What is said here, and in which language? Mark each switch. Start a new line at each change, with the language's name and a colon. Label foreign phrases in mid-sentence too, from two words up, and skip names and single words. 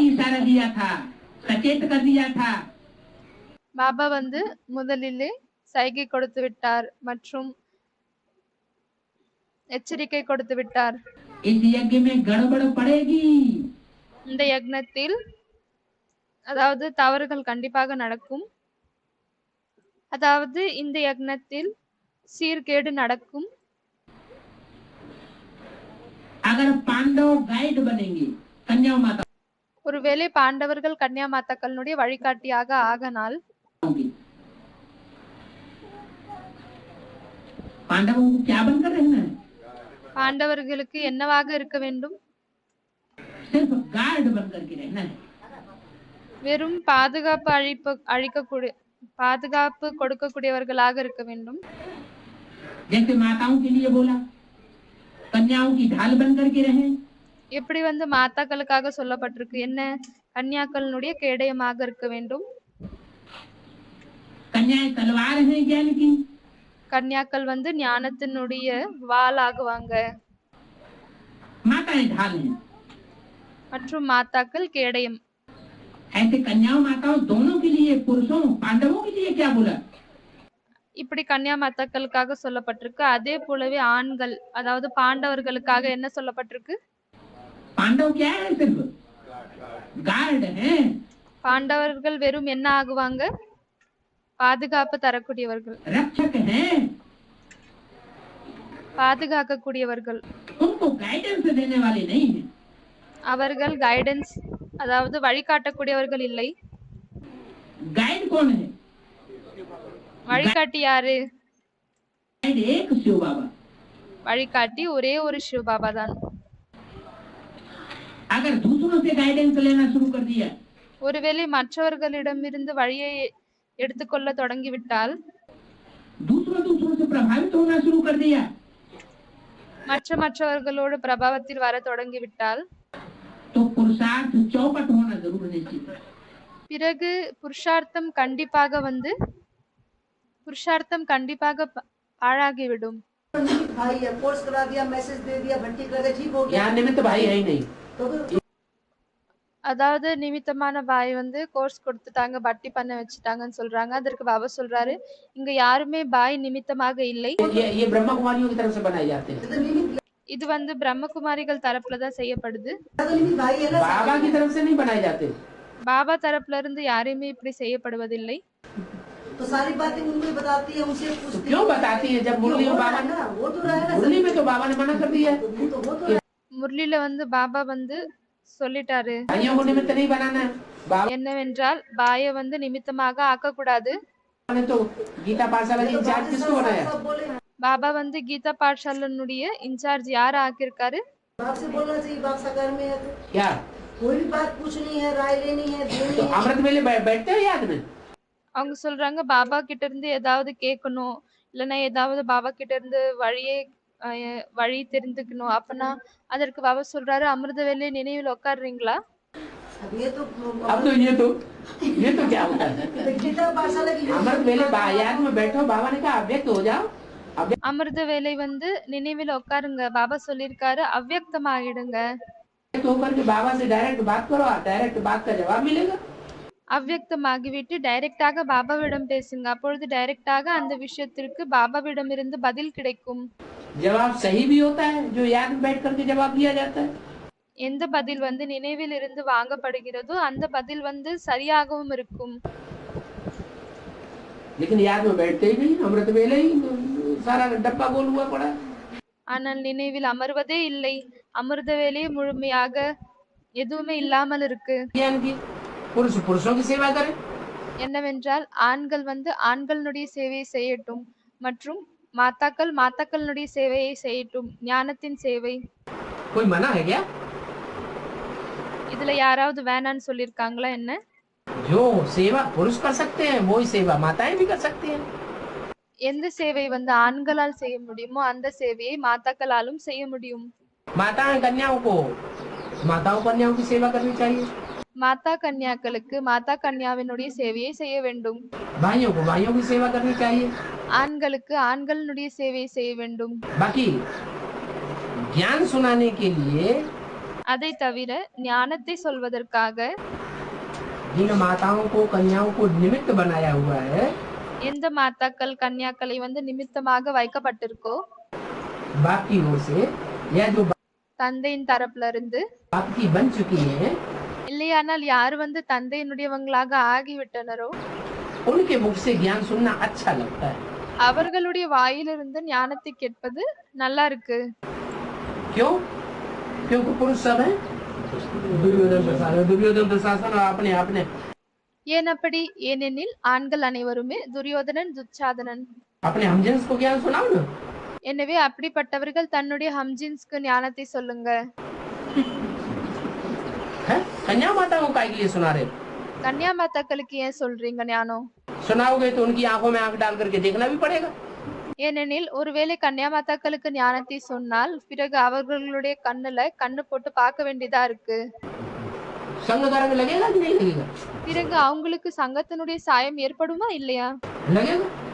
Hindi: कर दिया था, सचेत कर दिया था।
Tamil: பாபா வந்து முதலிலே சைகை கொடுத்து விட்டார் மற்றும் எச்சரிக்கை கொடுத்து விட்டார்.
Hindi: इस यज्ञ में गड़बड़ पड़ेगी।
Tamil: இந்த யக்னத்தில் அதாவது தவறுகள் கண்டிப்பாக நடக்கும். அதாவது இந்த யக்னத்தில் சீர்கேடு நடக்கும்.
Hindi: अगर पांडव गाइड बनेंगे कन्या माता
Tamil: ஒருவேளை பாண்டவர்கள் கன்யா மாதாக்களுடைய வழிகாட்டியாக ஆகனால்
Hindi: पांडवों को क्या बनकर रहना है?
Tamil: பாண்டவர்களுக்கு என்னவாக இருக்க வேண்டும்?
Hindi: सिर्फ गार्ड बनकर के रहना है।
Tamil: வெறும் பாதுகாப்பு கொடுக்கக்கூடியவர்களாக இருக்க வேண்டும்.
Hindi: जैसे माताओं के लिए बोला कन्याओं की ढाल बनकर के रहें।
Tamil: எப்படி வந்து மாதாக்களுக்காக சொல்லப்பட்டிருக்கு என்ன? கன்யாக்களுடைய கேடயமாக இருக்க வேண்டும்.
Hindi: कन्याएं तलवार हैं ज्ञान की,
Tamil: கன்யாக்கள் வந்து ஞானத்தினுடைய வாள் ஆகுவாங்க
Hindi: माताएं ढाल हैं।
Tamil: மற்றும் மாதாக்கள் கேடயம்.
Hindi: ऐसे कन्याओं माताओं दोनों के लिए, पुरुषों पांडवों के लिए क्या बोला?
Tamil: இப்படி கன்யா மாதாக்களுக்காக சொல்லப்பட்டிருக்கு. அதே போலவே ஆண்கள் அதாவது பாண்டவர்களுக்காக என்ன சொல்லப்பட்டிருக்கு?
Hindi: पांडव क्या है? सिर्फ गार्ड हैं।
Tamil: பாண்டவர்கள் வெறும் என்ன ஆகுவாங்க? பாதுகாப்பு தரக்கூடியவர்கள்,
Hindi: रक्षक हैं।
Tamil: பாதுகாக்கக்கூடியவர்கள்.
Hindi: उनको गाइडेंस देने वाले नहीं हैं।
Tamil: அவர்கள் கைடன்ஸ் அதாவது வழிகாட்டக்கூடியவர்கள் இல்லை.
Hindi: गाइड कौन है?
Tamil: வழிகாட்டி யாரு?
Hindi: गाइड एक शिव बाबा।
Tamil: வழிகாட்டி ஒரே ஒரு சிவ பாபா தான்.
Hindi: अगर दूसरों से गाइडेंस लेना शुरू कर दिया,
Tamil: ஒருவேளை மற்றவர்களிடமிருந்து வழியை எடுத்துக்கொள்ள தொடங்கிவிட்டால்,
Hindi: दूसरों से प्रभावित होना शुरू कर दिया,
Tamil: மற்றவர்களோடு பிரபாவத்தில் வர தொடங்கிவிட்டால்,
Hindi: तो पुरुषार्थ चौपट होना जरूर निश्चित है।
Tamil: பிறகு புருஷார்த்தம் கண்டிப்பாக பாழாகிவிடும்.
Hindi: भाई है, कोर्स करा दिया, मैसेज दे दिया, घंटी कर दिया, ठीक हो गया। यहाँ निमित्त भाई है ही नहीं। तो फिर
Tamil: அதாவது நிமித்தமான பாய் வந்து கோர்ஸ் கொடுத்துட்டாங்க, பட்டி பண்ண வச்சுட்டாங்கன்னு சொல்றாங்க. அதற்கு பாபா சொல்றாரு, இங்க யாருமே பாய் நிமித்தமாக இல்லை.
Hindi: ये ब्रह्मा कुमारियों की तरफ से बनाए जाते हैं।
Tamil: இது வந்து பிரம்மகுமாரிகள் தரப்புல தான் செய்யப்படுது.
Hindi: भाई है ना, बाबा की तरफ से नहीं बनाए जाते।
Tamil: பாபா தரப்புல இருந்து யாரையுமே இப்படி செய்யப்படுவதில்லை.
Hindi: तो सारी बातें उनको ही बताती है, उनसे पूछती क्यों बताती है? जब मुरली में बाबा है ना, वो तो रहेगा। मुरली में तो बाबा ने मना कर दिया वो तो
Tamil: முரளில வந்து பாபா வந்து சொல்லிட்டாரு
Hindi: भाइयों को निमित्त नहीं बनाना है। बाबा
Tamil: என்னவென்றால் பாய வந்து நிமித்தமாக ஆக்கக்கூடாது.
Hindi: ने तो गीता पाठशाला की इंचार्ज किसको बनाया? सब बोले
Tamil: பாபா வந்து கீதா பாठशालाனுடைய இன்சார்ஜ் யார ஆக்கியிருக்காரு?
Hindi: बाप से बोलना चाहिए, बाप साकार में है तो क्या कोई भी बात पूछनी है, राय लेनी है, देनी तो है। अमृत वेले बैठते हो याद में?
Tamil: அவங்க சொல்றாங்க பாபா கிட்ட இருந்து ஏதாவது கேட்கணும், இல்லைன்னா ஏதாவது பாபா கிட்ட இருந்து வழி தெரிந்துக்கணும். அப்பனா அதற்கு பாபா சொல்றாரு, அமிர்த வேலை நினைவில் உட்காடுறீங்களா?
Hindi: अब ये तो क्या होता है? गीता पाठशाला की अमृत वेले याद में बैठो, बाबा ने कहा अव्यक्त हो जाओ।
Tamil: அமிர்த வேலை வந்து நினைவில் உட்காருங்க. பாபா சொல்லியிருக்காரு அவ்வியக்தமாகிடுங்க.
Hindi: अव्यक्त होकर के बाबा से डायरेक्ट बात करो, डायरेक्ट बात का जवाब मिलेगा।
Tamil: அவ்வியக்தமாகிவிட்டு டைரக்டாக பாபாவிடம் பேசுங்க. அப்பொழுது டைரக்டாக அந்த விஷயத்திற்கு பாபாவிடம் இருந்து பதில் கிடைக்கும்.
Hindi: जवाब सही भी होता है जो याद में बैठ करके जवाब दिया जाता है।
Tamil: எந்த பதில் வந்து நினைவில் இருந்து வாங்கப்படுகிறதோ அந்த பதில் வந்து சரியாகவும் இருக்கும்.
Hindi: लेकिन याद में बैठते ही नहीं, अमृत वेले ही सारा डब्बा गोल हुआ पड़ा।
Tamil: ஆனால் நினைவில் அமர்வதே இல்லை. அமிர்த வேலையே முழுமையாக எதுவுமே இல்லாமல் இருக்கு.
Hindi: ज्ञान की पुरुषों की सेवा करें।
Tamil: என்னவென்றால் ஆண்கள் வந்து ஆண்களுடைய சேவையை செய்யட்டும் மற்றும் மாத்தாக்களுடைய சேவையை செய்யட்டும். ஞானத்தின் சேவை.
Hindi: कोई मना है क्या?
Tamil: இதுல யாராவது வேணான்னு சொல்லிருக்காங்களா என்ன?
Hindi: जो सेवा पुरुष कर सकते हैं वही सेवा माताएं भी कर सकती हैं।
Tamil: எந்த சேவை வந்து ஆண்களால் செய்ய முடியுமோ அந்த சேவையை மாதாக்களாலும் செய்ய முடியும்.
Hindi: माताओं कन्याओं की सेवा करनी चाहिए।
Tamil: மாதா கன்யாக்களுக்கு மாதா கன்யாவினுடைய சேவையை செய்ய வேண்டும்.
Hindi: भाइयों की सेवा करनी चाहिए।
Tamil: ஆண்களுக்கு ஆண்களுடைய சேவையை செய்ய வேண்டும்.
Hindi: बाकी ज्ञान सुनाने के लिए
Tamil: அதை தவிர ஞானத்தை சொல்வதற்காக
Hindi: जिन माताओं को कन्याओं को निमित्त बनाया हुआ है,
Tamil: எந்த மாதாக்கள் கன்னியாக்களை வந்து நிமித்தமாக வைக்கப்பட்டிருக்கோ
Hindi: बाप की ओर से या जो
Tamil: தந்தையின் தரப்புல இருந்து,
Hindi: बाप की बन चुकी हैं,
Tamil: இல்லையானால் யார் வந்து தந்தையினுடையவங்களாக ஆகிவிட்டனரோ
Hindi: उनके मुख से ज्ञान सुनना अच्छा लगता है।
Tamil: அவர்களுடைய வாயிலிருந்து ஞானத்தை கேட்பது நல்லா இருக்கு.
Hindi: क्यों? क्योंकि पुरुष सब है दुर्योधन प्रशासन और अपने अपने
Tamil: ஏன் அப்படி? ஏனெனில் ஆண்கள் அனைவருமே துரியோதனன் துச்சாதனன்.
Hindi: अपने हमजन्स को ज्ञान सुनाओ ना।
Tamil: எனவே அப்படிப்பட்டவர்கள் தன்னுடைய ஹம்ஜின்ஸ்க்கு ஞானத்தை சொல்லுங்க.
Hindi: है? कन्या माताओं का के लिए सुना रहे हो?
Tamil: கன்னியா மாதாக்களுக்கு ஏன் சொல்றீங்க ஞானம்?
Hindi: सुनाओगे तो उनकी आंखों में आंख डाल करके देखना भी पड़ेगा।
Tamil: ஏனெனில் ஒருவேளை கன்னியா மாதாக்களுக்கு ஞானத்தை சொன்னால் பிறகு அவர்களுடைய கண்ணுல கண்ணு போட்டு பார்க்க வேண்டியதா இருக்கு.
Hindi: संग का रंग लगेगा कि नहीं लगेगा?
Tamil: பிறகு அவங்களுக்கு சங்கத்தினுடைய சாயம் ஏற்படுமா இல்லையா?
Hindi: लगेगा।